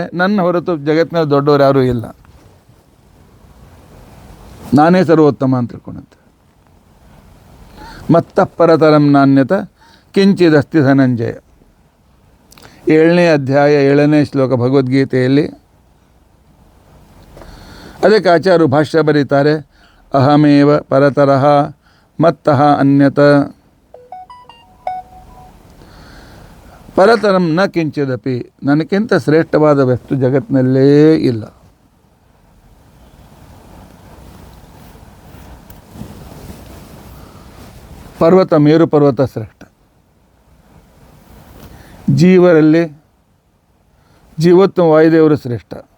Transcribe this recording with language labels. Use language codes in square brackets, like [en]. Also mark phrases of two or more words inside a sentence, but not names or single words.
[kn] ನನ್ನ ಹೊರತು ಜಗತ್ತಿನಲ್ಲಿ ದೊಡ್ಡವರು ಯಾರೂ ಇಲ್ಲ, ನಾನೇ ಸರ್ವೋತ್ತಮ ಅಂತ ತಿಳ್ಕೊಂಡಂತೆ. [sa] ಮತ್ತ ಪರತರಂ ನಾಣ್ಯತ ಕಿಂಚಿದಸ್ತಿ ಧನಂಜಯ. [kn] 7ನೇ ಅಧ್ಯಾಯ 7ನೇ ಶ್ಲೋಕ ಭಗವದ್ಗೀತೆಯಲ್ಲಿ. ಅದಕ್ಕೆ ಆಚಾರ್ಯರು ಭಾಷ್ಯ ಬರೀತಾರೆ, [sa] ಅಹಮೇವ ಪರತರಃ ಮತ್ತಃ ಅನ್ಯತ ಪರತರಂ ನ ಕಿಂಚಿದಪಿ. [kn] ನನಗಿಂತ ಶ್ರೇಷ್ಠವಾದ ವಸ್ತು ಜಗತ್ತಿನಲ್ಲೇ ಇಲ್ಲ. ಪರ್ವತ, ಮೇರು ಪರ್ವತ ಶ್ರೇಷ್ಠ. ಜೀವರಲ್ಲಿ ಜೀವೋತ್ತಮ ವಾಯುದೇವರು ಶ್ರೇಷ್ಠ.